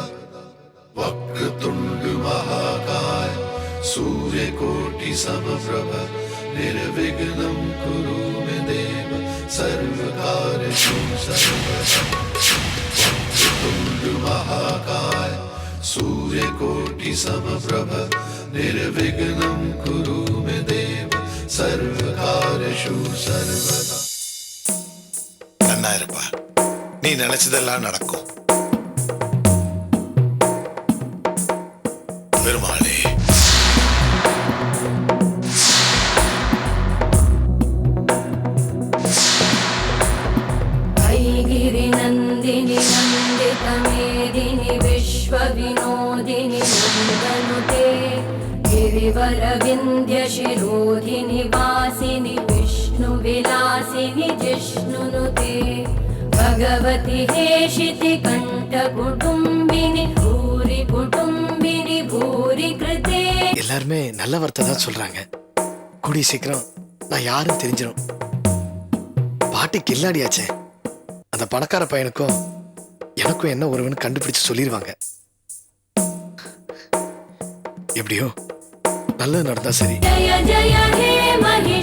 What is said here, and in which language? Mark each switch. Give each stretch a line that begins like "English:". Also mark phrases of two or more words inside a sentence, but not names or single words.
Sanskrit: वक्रतुण्ड महाकाय सूर्यकोटि समप्रभ निर्विघ्नं कुरु मे देव सर्वकार्येषु सर्वदा. वक्रतुण्ड महाकाय सूर्यकोटि समप्रभ निर्विघ्नं कुरु मे देव सर्वकार्येषु सर्वदा.
Tamil: நன்னா இருப்பா, நீ நினைச்சதெல்லாம் நடக்கும். பெருமாளே,
Sanskrit: अयिगिरि नन्दिनि नन्दितमेदिनि विश्व विनोदिनि நந்தனுதே गिरिवर विंध्य शिरोधिनि वासिनि विष्णु विलासिनि जिष्णुनुते भगवति हेशिति कंठ कुटुंबिनि भूरि कुटुंबिनि भूरि कृते.
Tamil: எல்லாருமே நல்ல வார்த்தை தான் சொல்றாங்க. கூடிய சீக்கிரம் நான் யாரும் தெரிஞ்சிடும். பாட்டி கில்லாடியாச்சே, அந்த பணக்கார பையனுக்கும் எனக்கும் என்ன ஒருவன் கண்டுபிடிச்சு சொல்லிடுவாங்க. எப்படியோ நல்லது நடந்தா சரி.
Sanskrit: जय जय हे